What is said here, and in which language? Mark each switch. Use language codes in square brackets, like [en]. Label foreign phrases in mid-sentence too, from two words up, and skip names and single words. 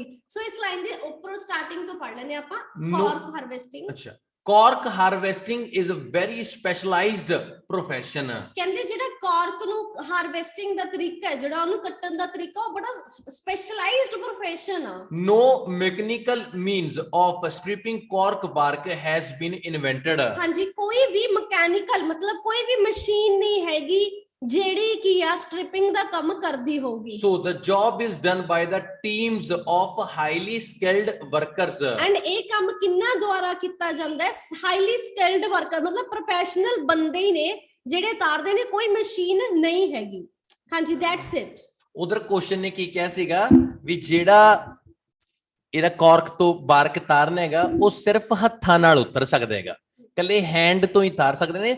[pa] ਸੋ ਇਸ ਲਾਈਨ ਦੇ ਉੱਪਰੋਂ ਸਟਾਰਟਿੰਗ ਤੋਂ ਪੜ ਲੈਣੇ ਆਪਾਂ। [en] cork harvesting. ਅੱਛਾ, cork harvesting is a very specialized profession. [pa] ਕਹਿੰਦੇ ਜਿਹੜਾ ਕਾਰਕ ਨੂੰ ਹਾਰਵੈਸਟਿੰਗ ਦਾ ਤਰੀਕਾ ਹੈ, ਜਿਹੜਾ ਉਹਨੂੰ ਕੱਟਣ ਦਾ ਤਰੀਕਾ, ਉਹ ਬੜਾ [en] specialized profession [pa] ਆ। [en] No mechanical means of stripping cork bark has been invented। [pa] ਹਾਂਜੀ, ਕੋਈ ਵੀ ਮਕੈਨੀਕਲ ਮਤਲਬ ਕੋਈ ਵੀ ਮਸ਼ੀਨ ਨਹੀਂ ਹੈਗੀ ਜਿਹੜੀ ਕੀ ਆ ਸਟ੍ਰਿਪਿੰਗ ਦਾ ਕੰਮ ਕਰਦੀ ਹੋਊਗੀ। [en] So the job is done by the teams of highly skilled workers। [pa] ਐਂਡ ਇਹ ਕੰਮ ਕਿੰਨਾ ਦੁਆਰਾ ਕੀਤਾ ਜਾਂਦਾ ਹੈ, [en] highly skilled worker, [pa] ਮਤਲਬ ਪ੍ਰੋਫੈਸ਼ਨਲ ਬੰਦੇ ਹੀ ਨੇ ਜਿਹੜੇ ਤਾਰਦੇ ਨੇ, ਕੋਈ ਮਸ਼ੀਨ ਨਹੀਂ ਹੈਗੀ। [en] ਹਾਂਜੀ, that's it. [pa] ਉਧਰ ਕੁਐਸਚਨ ਨੇ ਕੀ ਕਿਹਾ ਸੀਗਾ ਵੀ ਜਿਹੜਾ ਇਹਦਾ ਕਾਰਕ ਤੋਂ ਬਾਰਕ ਤਾਰਨਾ ਹੈਗਾ ਉਹ ਸਿਰਫ ਹੱਥਾਂ ਨਾਲ ਉਤਰ ਸਕਦਾ ਹੈਗਾ, ਕੱਲੇ ਹੈਂਡ ਤੋਂ ਹੀ ਤਾਰ ਸਕਦੇ ਨੇ।